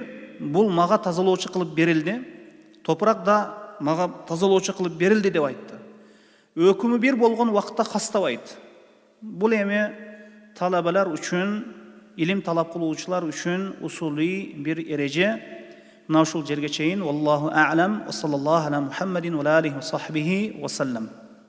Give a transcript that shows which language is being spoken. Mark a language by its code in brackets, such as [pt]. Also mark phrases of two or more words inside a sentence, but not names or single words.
[ky] Бул мага тазалоочу кылып берилди. Топурак да мага тазалоочу кылып берилди деп айтты. Өкүмү бир болгон убакытта хастабайт. Бул эми талабалар үчүн, илим талап кылуучулар үчүн усулий бир эреже. Мына ушул жерге чейин. [ar] والله أعلم. وصلى الله على محمد وعليه وصحبه وسلم.